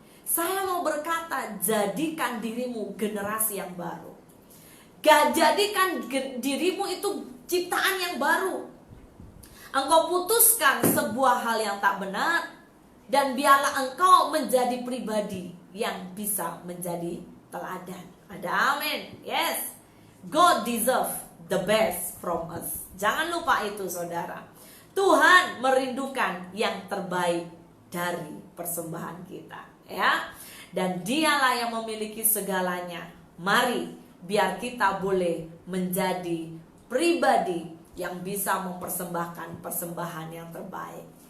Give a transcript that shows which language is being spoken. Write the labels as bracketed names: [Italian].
[Indonesian] Saya mau berkata, jadikan dirimu generasi yang baru. Jadikan dirimu itu ciptaan yang baru. Engkau putuskan sebuah hal yang tak benar, dan biarlah engkau menjadi pribadi yang bisa menjadi teladan. Ada amin. Yes. [English] God deserve the best from us. [Indonesian] Jangan lupa itu, saudara. Tuhan merindukan yang terbaik dari persembahan kita, ya. Dan Dialah yang memiliki segalanya. Mari biar kita boleh menjadi pribadi yang bisa mempersembahkan persembahan yang terbaik.